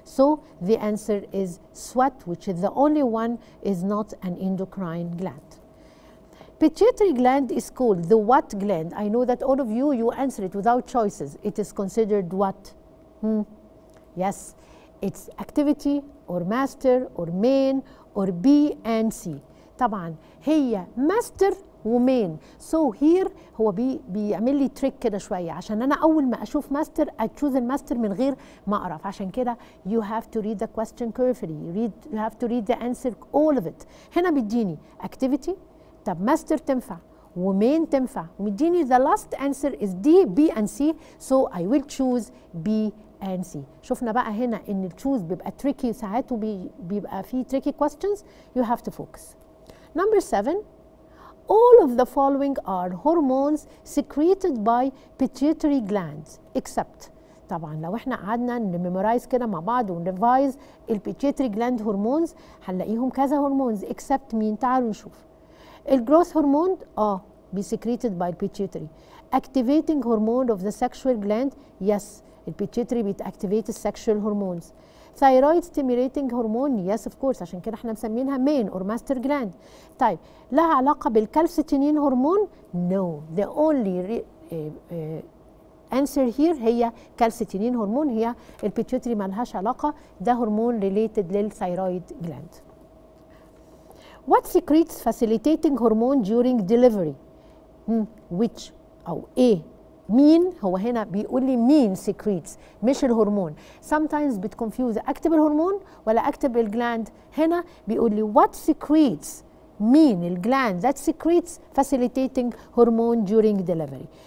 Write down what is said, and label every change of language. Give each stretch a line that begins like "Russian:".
English: So the answer is sweat which is the only one is not an endocrine gland. Pituitary gland is called the what gland? I know that all of you answer it without choices. It is considered what? Yes, it's activity or master or main or B and C.
Arabic: طبعا هي master ومين. So here هو بيعمل لي تريك كده شويه عشان انا اول ما اشوف ماستر اتشوز الماستر من غير ما اقرا. عشان كده
English: you have to read the question carefully. You have to read the answer all of it.
Arabic: هنا بيديني activity. طب ماستر تنفع ومين تنفع ومديني
English: the last answer is D, B and C. So I will choose B and C.
Arabic: شفنا بقى هنا ان التشوز بيبقى tricky ساعات وبيبقى فيه
English: tricky questions. You have to focus. Number 7. All of the following are hormones secreted by pituitary glands except.
Arabic: طبعا لو احنا قعدنا نميمورايز كده مع بعض ونريفايز البيتيوتري جلاند هرمونز هنلاقيهم كذا هرمونز except مين؟ تعالوا نشوف. الجروث هرمون
English: be secreted by pituitary. Activating hormone of the sexual gland yes
Arabic: البيتيوتري بتactivate السكشوال هرمونز.
English: Thyroid stimulating hormone yes of course
Arabic: عشان كده احنا مسمينها
English: main or master gland.
Arabic: طيب لها علاقة بالكالسيتونين هرمون؟
English: no the only answer here
Arabic: هي كالسيتونين هرمون. هي البيتيوتري مالهاش علاقة. ده هرمون related للثايرويد gland.
English: What secretes facilitating hormone during delivery? Which أو A
Arabic: مين هو هنا بيقول لي مين secretes مش الهرمون. sometimes بتconfuse اكتب الهرمون ولا اكتب الجلاند. هنا بيقول لي what secretes مين الجلاند
English: that secretes facilitating hormone during delivery.